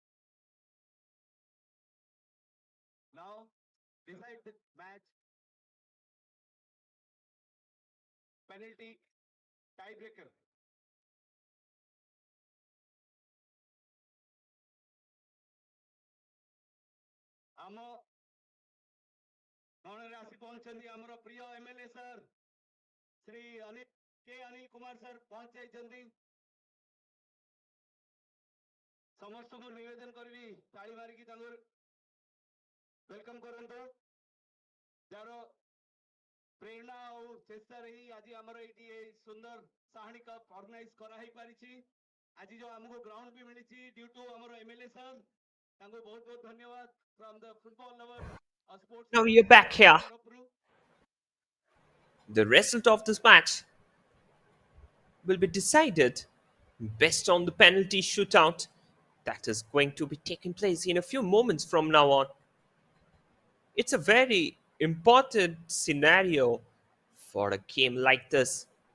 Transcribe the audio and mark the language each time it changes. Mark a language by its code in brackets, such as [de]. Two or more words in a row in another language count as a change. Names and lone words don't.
[en] Now, beside the match, penalty tiebreaker. [or] ଆମ ଗଣରେ ଆସି ପହଞ୍ଚନ୍ତି ଆମର ପ୍ରିୟ ଏମଏଲଏ ସାର୍ ଶ୍ରୀ ଅନିଲ କୁମାର ସାର୍ ପହଞ୍ଚି ଯାଇଛନ୍ତି। ସମସ୍ତଙ୍କୁ ନିବେଦନ କରିବି ତାଳି ମାରିକି ତାଙ୍କୁ ୱେଲକମ୍ କରନ୍ତୁ। ଯାହାର ପ୍ରେରଣା ଆଉ ଚେଷ୍ଟାରେ ହିଁ ଆଜି ଆମର ଏଇଠି ଏ ସୁନ୍ଦର ସାହାଣୀ କପ୍ ଅର୍ଗାନାଇଜ କରାହେଇ ପାରିଛି। ଆଜି ଯୋଉ ଆମକୁ ଗ୍ରାଉଣ୍ଡ ବି ମିଳିଛି [en] due to [or] ଆମର ଏମଏଲଏ ସାର୍, ତାଙ୍କୁ ବହୁତ ବହୁତ ଧନ୍ୟବାଦ [en] from the football lover sports Now you're କପିଆଇ back here. [or] ତରଫରୁ। [en] The result of this match will be decided based on the penalty shootout that is going to be taking place in a few moments from now on. It's a very important scenario for a game like this.